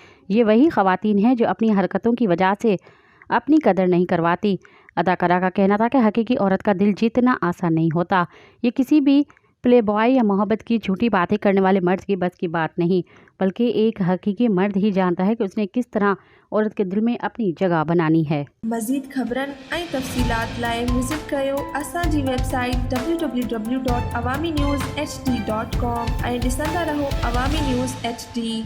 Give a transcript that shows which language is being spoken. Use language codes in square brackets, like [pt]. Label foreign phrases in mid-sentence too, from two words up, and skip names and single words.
[ur] یہ وہی خواتین ہیں جو اپنی حرکتوں کی وجہ سے اپنی قدر نہیں کرواتی۔ اداکارہ کا کہنا تھا کہ حقیقی عورت کا دل جیتنا آسان نہیں ہوتا۔ یہ کسی بھی پلے بوائے یا محبت کی جھوٹی باتیں کرنے والے مرد کی بس کی بات نہیں، بلکہ ایک حقیقی مرد ہی جانتا ہے کہ اس نے کس طرح عورت کے دل میں اپنی جگہ بنانی ہے۔ [sd] مزید خبرن ऐं तफ़सीलात लाइ विज़िट कयो असांजी वेबसाइट www.awamiNewsHD.com ऐं ॾिसंदा रहो अवामी न्यूज़ HD।